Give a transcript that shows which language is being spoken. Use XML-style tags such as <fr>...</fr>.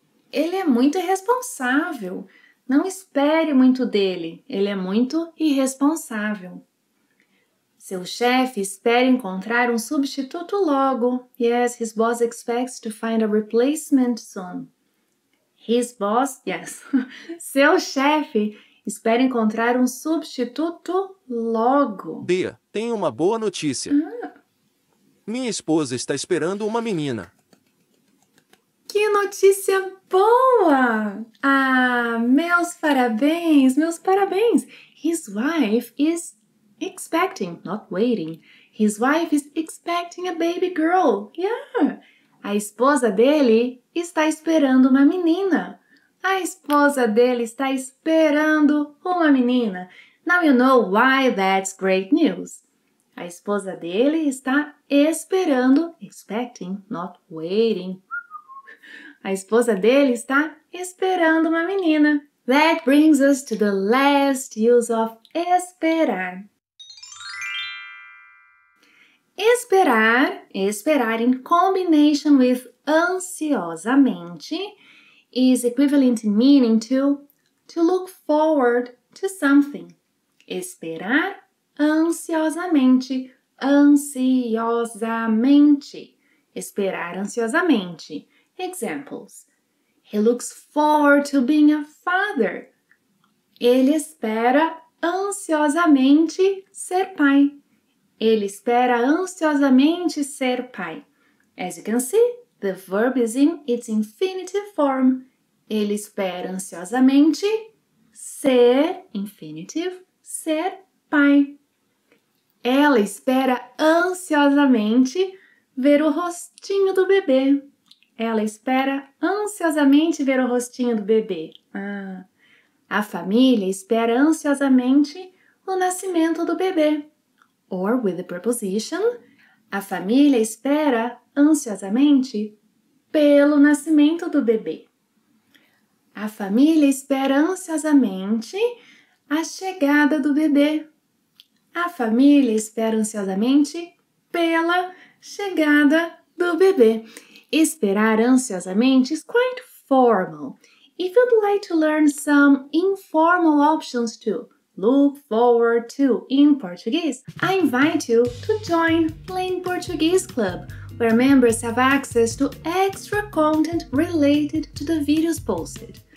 <pt>Ele é muito irresponsável. Não espere muito dele. Ele é muito irresponsável. Seu chefe espera encontrar um substituto logo.</pt> <en>Yes, his boss expects to find a replacement soon. His boss, yes.</en> <pt>Seu chefe espera encontrar um substituto logo. Bia, tenho uma boa notícia. Minha esposa está esperando uma menina. Que notícia boa! Meus parabéns, meus parabéns.</pt> <en>His wife is expecting, not waiting. His wife is expecting a baby girl. Yeah.</en> <pt>A esposa dele está esperando uma menina. A esposa dele está esperando uma menina.</pt> <en>Now you know why that's great news.</en> <pt>A esposa dele está esperando,</pt> <en>expecting, not waiting.</en> <pt>A esposa dele está esperando uma menina.</pt> <en>That brings us to the last use of esperar. Esperar in combination with ansiosamente is equivalent in meaning to look forward to something.</en> <pt>Esperar ansiosamente, ansiosamente. Esperar ansiosamente. Examples.</pt> <en>He looks forward to being a father.</en> <pt>Ele espera ansiosamente ser pai. Ele espera ansiosamente ser pai.</pt> <en>As you can see, the verb is in its infinitive form.</en> <pt>Ele espera ansiosamente ser, infinitive, ser pai. Ela espera ansiosamente ver o rostinho do bebê. Ela espera ansiosamente ver o rostinho do bebê. A família espera ansiosamente o nascimento do bebê.</pt> <en>Or with the preposition,</en> <pt>a família espera ansiosamente pelo nascimento do bebê. A família espera ansiosamente a chegada do bebê. A família espera ansiosamente pela chegada do bebê.</pt> <en>Esperar ansiosamente is quite formal. If you'd like to learn some informal options to look forward to in Portuguese, I invite you to join Plain Portuguese Club, where members have access to extra content related to the videos posted.</en>